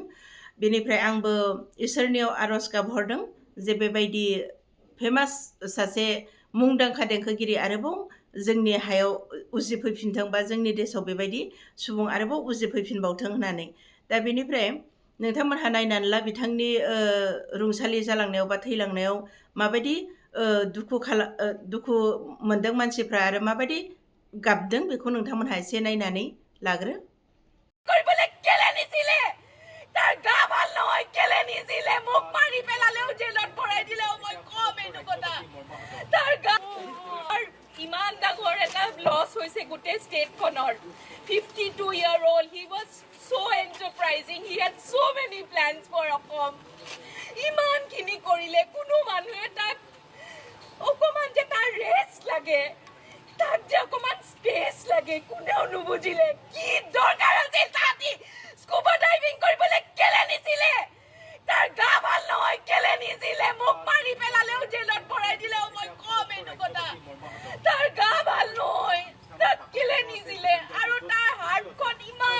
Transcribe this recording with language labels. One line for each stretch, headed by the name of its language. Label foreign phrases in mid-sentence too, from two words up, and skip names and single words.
Bodo: बेनिफ्राय आंबो इसोरनियाव आर'ज गाबहरदों जे बेबायदि फेमास सासे मुंदांखा देंखोगिरि आरोबाव जोंनि हायाव उजिफैफिनथों बा जोंनि देशआव बेबायदि सुबुं आरोबाव उजिफैफिनबावथों होननानै। दा बेनिफ्राय नोंथांमोनहा नायनानै ला बिथांनि रुंसालि जालांनायाव बा थैलांनायाव माबायदि दुखु मोनदों मानसिफ्रा आरो माबायदि गाबदों बेखौ नोंथांमोनहा एसे नायनानै लाग्रो।
Assamese: কৰিবলৈ কেলে নিছিলে তাৰ গা ভাল নহয় কেলে নিছিলে মোক মাৰি পেলালেও জেলত ভৰাই দিলেও মই কম এইটো কথা তাৰ গা ইমান ডাঙৰ এটা লছ হৈছে গোটেই ষ্টেটখনৰ
English: 52-year-old he was so enterprising he had so many plans for অসম
Assamese: ইমানখিনি কৰিলে কোনো মানুহে তাক অকমান যে তাৰ ৰেষ্ট লাগে তাক যে অকমান স্পেচ লাগে কোনেও নুবুজিলে কি দৰকাৰ আছিল তাহাঁতি স্কুবা ডাইভিং কৰিবলৈ কেলে নিছিলে তাৰ গা ভাল নহয় কেলে নিছিলে মোক মাৰি পেলালেও জেলত ভৰাই দিলেও মই কম এইটো কথা তাৰ গা ভাল নহয় তাক কেলে নিছিলে আৰু তাৰ হাৰ্টখন ইমান